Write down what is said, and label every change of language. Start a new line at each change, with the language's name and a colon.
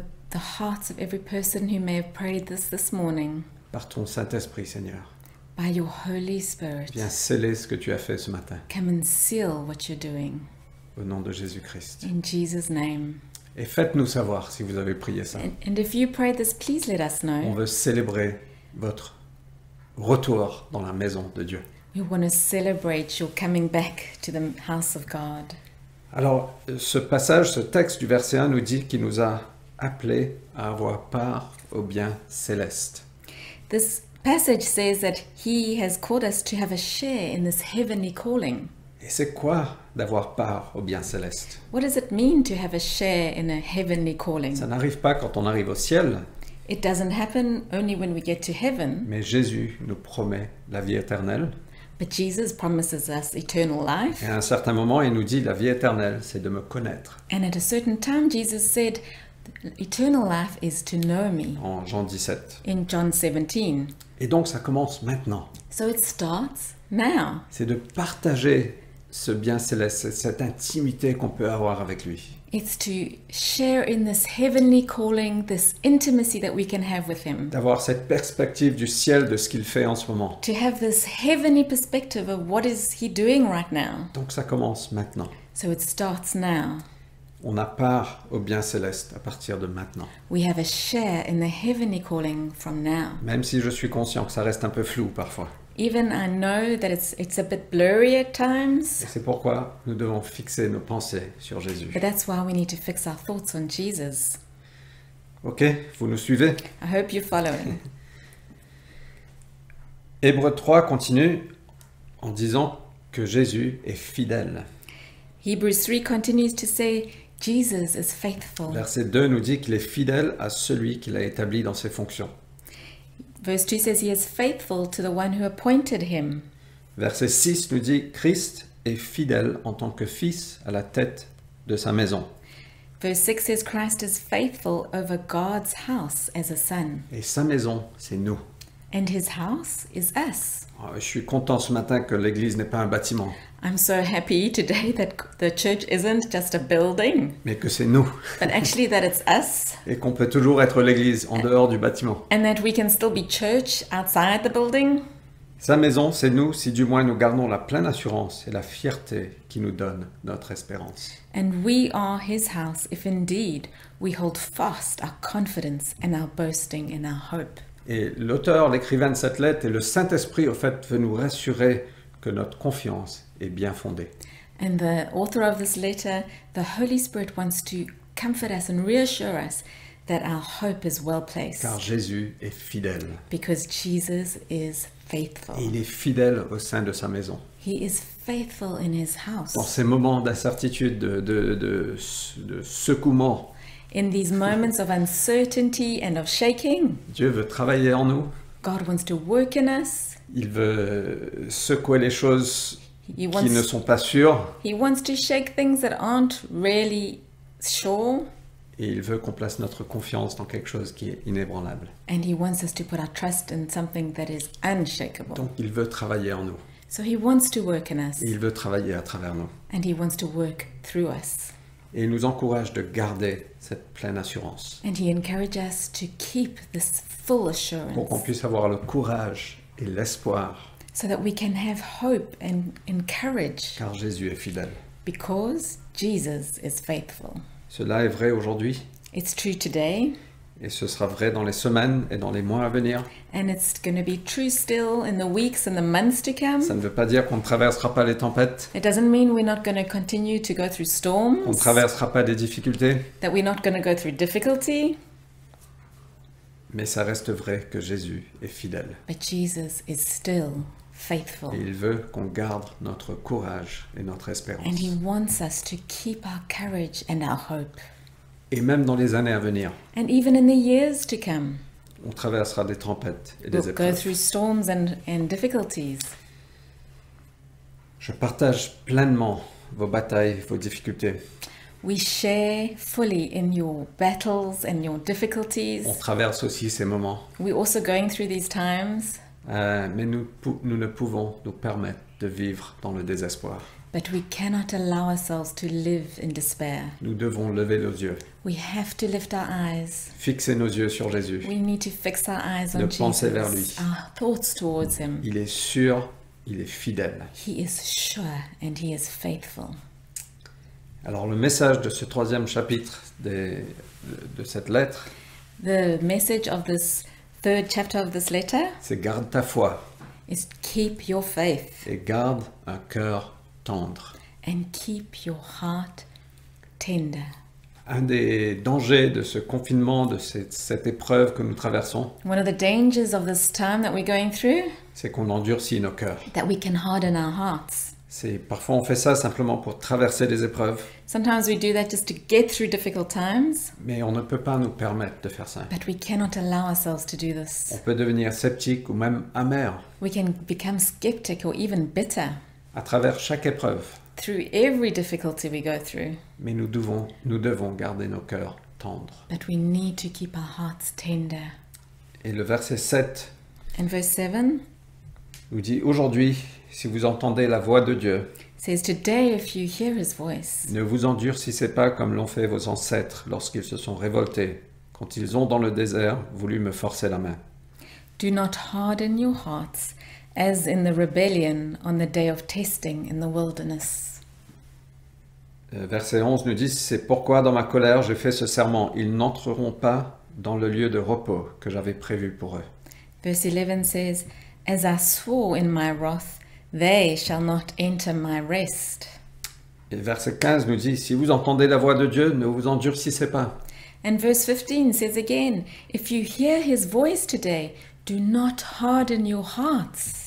English: the hearts of every person who may have prayed this morning
French: Par ton Saint-Esprit, Seigneur.
English: by your Holy Spirit.
French: Viens sceller ce que tu as fait ce matin.
English: Come and seal what you're doing.
French: Au nom de Jésus-Christ.
English: In Jesus' name.
French: Et faites-nous savoir si vous avez prié ça.
English: And if you prayed this, please let us
French: On
English: know.
French: veut célébrer votre retour dans la maison de Dieu.
English: We want to celebrate your coming back to the house of God.
French: Alors, ce passage, ce texte du verset 1 nous dit qu'il nous a appelés à avoir part au bien céleste.
English: This passage says that He has called us to have a share in this heavenly calling.
French: Et c'est quoi d'avoir part au bien céleste?
English: What does it mean to have a share in a heavenly calling?
French: Ça n'arrive pas quand on arrive au ciel,
English: It doesn't happen only when we get to heaven,
French: mais Jésus nous promet la vie éternelle.
English: but Jesus promises us eternal life.
French: Et à un certain moment, il nous dit la vie éternelle, c'est de me connaître.
English: And at a certain time, Jesus said, eternal life is to know me,
French: En Jean 17.
English: in John 17.
French: Et donc, ça commence maintenant.
English: So it starts now.
French: C'est de partager ce bien céleste, cette intimité qu'on peut avoir avec lui.
English: It's to share in this heavenly calling, this intimacy that we can have with Him.
French: D'avoir cette perspective du ciel de ce qu'il fait en ce moment.
English: To have this heavenly perspective of what is He doing right now.
French: Donc ça commence maintenant.
English: So it starts now.
French: On a part au bien céleste à partir de maintenant.
English: We have a share in the heavenly calling from now.
French: Même si je suis conscient que ça reste un peu flou parfois.
English: Even I know that it's a bit blurry at times,
French: Et c'est pourquoi nous devons fixer nos pensées sur Jésus.
English: but that's why we need to fix our thoughts on Jesus.
French: Ok, vous nous suivez?
English: I hope you're following.
French: Hébreux 3 continue en disant que Jésus est fidèle.
English: Hebrews 3 continues to say, Jesus is faithful.
French: Verset 2 nous dit qu'il est fidèle à celui qui l'a établi dans ses fonctions.
English: Verse 2 says he is faithful to the one who appointed him.
French: Verset 6 nous dit Christ est fidèle en tant que fils à la tête de sa maison.
English: Verse 6 says Christ is faithful over God's house as a son.
French: Et sa maison, c'est nous.
English: And his house is us.
French: Je suis content ce matin que l'église n'est pas un bâtiment,
English: I'm so happy today that the church isn't just a building,
French: mais que c'est nous.
English: but actually that it's us.
French: Et qu'on peut toujours être l'église en dehors du bâtiment.
English: And that we can still be church outside the building.
French: Sa maison, c'est nous, si du moins nous gardons la pleine assurance et la fierté qui nous donne notre espérance.
English: And we are his house if indeed we hold fast our confidence and our boasting and our hope.
French: Et l'auteur, l'écrivain de cette lettre et le Saint-Esprit, au fait, veut nous rassurer que notre confiance est bien fondée.
English: And the author of this letter, the Holy Spirit wants to comfort us and reassure us that our hope is well placed.
French: Car Jésus est fidèle.
English: Because Jesus is faithful.
French: Et il est fidèle au sein de sa maison.
English: He is faithful in his house.
French: Dans ces moments d'incertitude, de secouement,
English: In these moments of uncertainty and of shaking,
French: Dieu veut travailler en nous.
English: God wants to work in us.
French: Il veut secouer les choses
English: He
French: qui ne
English: wants,
French: sont pas sûres.
English: he wants to shake things that aren't really sure.
French: Et il veut qu'on place notre confiance dans quelque chose qui est inébranlable.
English: And he wants us to put our trust in something that is unshakable.
French: Donc il veut travailler en nous.
English: So he wants to work in us.
French: Et il veut travailler à travers nous.
English: And he wants to work through us.
French: Et il nous encourage de garder cette pleine assurance.
English: And he encourages us to keep this full assurance
French: puisse avoir le courage et l'espoir.
English: so that we can have hope and courage
French: Car Jésus est fidèle.
English: because Jesus is faithful.
French: Cela est vrai aujourd'hui.
English: It's true today,
French: Et ce sera vrai dans les semaines et dans les mois à venir.
English: and it's going to be true still in the weeks and the months to come.
French: Ça ne veut pas dire qu'on ne traversera pas les tempêtes,
English: It doesn't mean we're not going to continue to go through
French: qu'on ne
English: storms,
French: traversera pas des difficultés,
English: that we're not going to go through difficulty,
French: mais ça reste vrai que Jésus est fidèle.
English: but Jesus is still faithful.
French: Et il veut qu'on garde notre courage et notre espérance.
English: And he wants us to keep our courage and our hope.
French: Et même dans les années à venir,
English: And even in the years to come,
French: on traversera des tempêtes et des
English: we'll go
French: épreuves.
English: through storms and difficulties.
French: Je partage pleinement vos batailles, vos difficultés.
English: We share fully in your battles and your difficulties.
French: On traverse aussi ces moments.
English: We're also going through these times,
French: Mais nous ne pouvons nous permettre de vivre dans le désespoir.
English: but we cannot allow ourselves to live in despair.
French: Nous devons lever nos yeux,
English: We have to lift our eyes.
French: fixer nos yeux sur Jésus.
English: We need to fix our eyes
French: De
English: on
French: penser vers
English: Jesus,
French: lui.
English: our thoughts towards him.
French: Il est sûr, il est fidèle.
English: He is sure and he is faithful.
French: Alors le message de ce troisième chapitre de cette lettre,
English: The message of this third chapter of this letter
French: c'est garde ta foi
English: is keep your faith
French: et garde un cœur tendre.
English: and keep your heart tender.
French: Un des dangers de ce confinement, de cette épreuve que nous traversons,
English: One of the dangers of this time that we're going through,
French: c'est qu'on endurcit nos cœurs.
English: that we can harden our hearts.
French: Parfois on fait ça simplement pour traverser les épreuves,
English: Sometimes we do that just to get through difficult times,
French: mais on ne peut pas nous permettre de faire ça.
English: but we cannot allow ourselves to do
French: On
English: this.
French: peut devenir sceptique ou même amer
English: We can become skeptic or even bitter
French: à travers chaque épreuve,
English: through every difficulty we go through,
French: mais nous devons garder nos cœurs tendres.
English: but we need to keep our hearts tender.
French: Et le verset 7
English: And verse 7
French: nous dit « Aujourd'hui, si vous entendez la voix de Dieu,
English: says, Today, if you hear his voice,
French: Ne vous endurcissez pas comme l'ont fait vos ancêtres lorsqu'ils se sont révoltés, quand ils ont dans le désert voulu me forcer la main.
English: do not harden your hearts as in the rebellion on the day of testing in the wilderness.
French: Verset 11 nous dit, c'est pourquoi dans ma colère j'ai fait ce serment, ils n'entreront pas dans le lieu de repos que j'avais prévu pour eux.
English: Verse 11 says, As I swore in my wrath, they shall not enter my rest.
French: Et verset 15 nous dit, si vous entendez la voix de Dieu, ne vous endurcissez pas.
English: And verse 15 says again, If you hear his voice today, do not harden your hearts,